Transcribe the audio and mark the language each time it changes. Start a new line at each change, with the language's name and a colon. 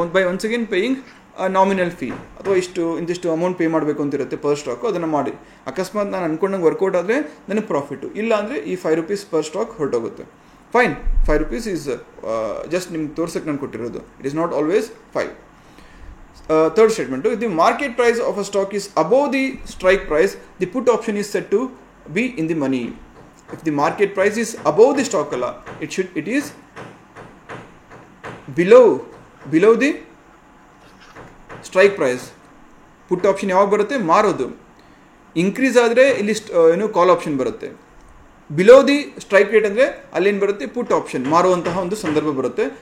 English: once again paying nominal fee
Kannada: ಅಥವಾ ಇಂತಿಷ್ಟು amount pay ಮಾಡಬೇಕು ಅಂತ ಇರುತ್ತೆ ಪರ್ ಸ್ಟಾಕು, ಅದನ್ನು ಮಾಡಿ ಅಕಸ್ಮಾತ್ ನಾನು ಅನ್ಕೊಂಡಂಗೆ ವರ್ಕೌಟ್ ಆದರೆ ನನಗೆ ಪ್ರಾಫಿಟ್ಟು, ಇಲ್ಲ ಅಂದರೆ ಈ 5 ರೂಪೀಸ್ ಪರ್ ಸ್ಟಾಕ್ ಹೊರಟೋಗುತ್ತೆ.
English: fine, 5 rupees is just
Kannada: ನಿಮ್ಗೆ ತೋರ್ಸಕ್ಕೆ ನಾನು ಕೊಟ್ಟಿರೋದು,
English: It is not always 5. Third statement, if the market price of a stock is above the strike price the put option is set to be in the money. If the market price is above the stock
Kannada: alla,
English: it is below the strike price.
Kannada: Put option ಯಾವಾಗ ಬರುತ್ತೆ? ಮಾರೋದು. Increase ಆದರೆ ಇಲ್ಲಿ ಕಾಲ್ option ಬರುತ್ತೆ.
English: below the strike rate
Kannada: ಅಂದರೆ ಅಲ್ಲೇನು ಬರುತ್ತೆ? ಪುಟ್ option, ಮಾರುವಂತಹ ಒಂದು ಸಂದರ್ಭ ಬರುತ್ತೆ.